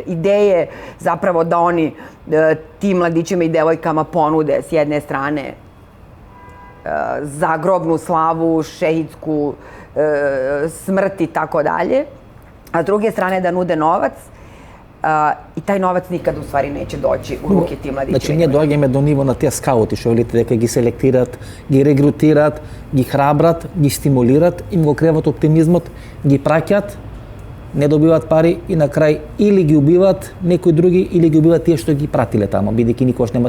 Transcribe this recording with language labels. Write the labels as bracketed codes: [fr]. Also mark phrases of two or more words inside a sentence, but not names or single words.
[sr] Ideje zapravo da oni tim mladićima i devojkama ponude s jedne strane zagrobnu slavu, šehidsku smrt i tako dalje, a s druge strane da nude novac i taj novac nikad u stvari neće doći u ruke tim mladićima. [mk] Значи, ние доаѓаме до ниво на тие скаути, што велите дека ги селектират, ги регрутират, ги храбрат, ги стимулират, им го креват оптимизмот, ги праќат, не добиваат пари и на крај или ги убиваат некои други или ги убиваат тие што ги пратиле тамо, бидејќи никош нема.